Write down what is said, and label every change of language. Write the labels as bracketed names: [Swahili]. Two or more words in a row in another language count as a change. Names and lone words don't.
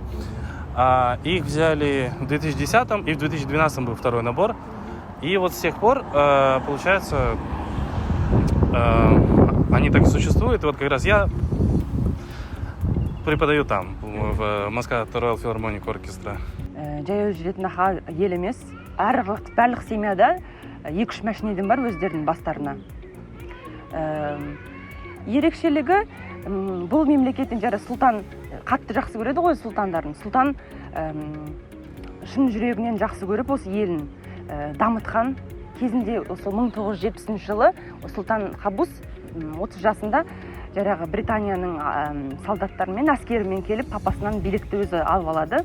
[Russian] Их взяли в 2010 и в 2012 был второй набор. И вот с тех пор, получается, они так и существуют. И вот как раз я преподаю там, в Muscat Royal Philharmonic Orchestra. [Kazakh] Жаяу жүретін ел емес. Барлық семьяда 2-3 машинеден бар өздерінің бастарына. Ерекшелігі, бұл мемлекеттің жары сұлтан қатты жақсы көреді ғой сұлтандарын. Сұлтан шын жүрегінен жақсы көріп, осы елін дамытқан кезінде, осы 1970 жылы Сұлтан Кабус 30 жасында жаңағы Британияның солдаттарымен, әскерімен келіп, папасынан билікті өзі алып алады.